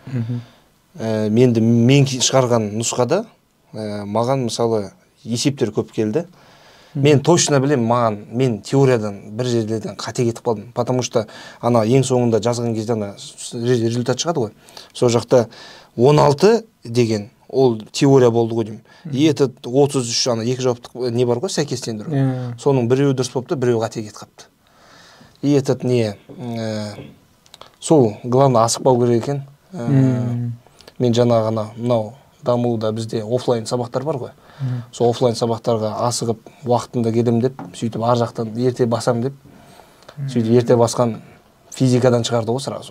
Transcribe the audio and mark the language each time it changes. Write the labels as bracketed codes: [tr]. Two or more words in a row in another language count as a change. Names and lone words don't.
[kk] Мен шығарған нұсқада маған мысалы есептер көп келді. Мен точно білем, мен теориядан бір жерлерден қате кетіп қалдым. [ru] Потому что [kk] ең соңында жазған кезде результат шығады ғой. Сол жақта 16 деген ол теория болды ғой деймін. [ru] И этот [kk] 33 екі жауаптық не бар ғой, сәйкестендіру. Соның біреуі дұрыс болыпты, біреуі қате кетіп қалыпты. [ru] И этот [kk] сол главное асықпау керек екен. Мен жаңа ғана мынау дамуда бізде офлайн сабақтар бар ғой. Сол офлайн сабақтарға асығып уақытында келем деп, сөйтіп ар жақтан ерте басам деп, сөйтіп ерте басқан физикадан шығарды ғой сразу.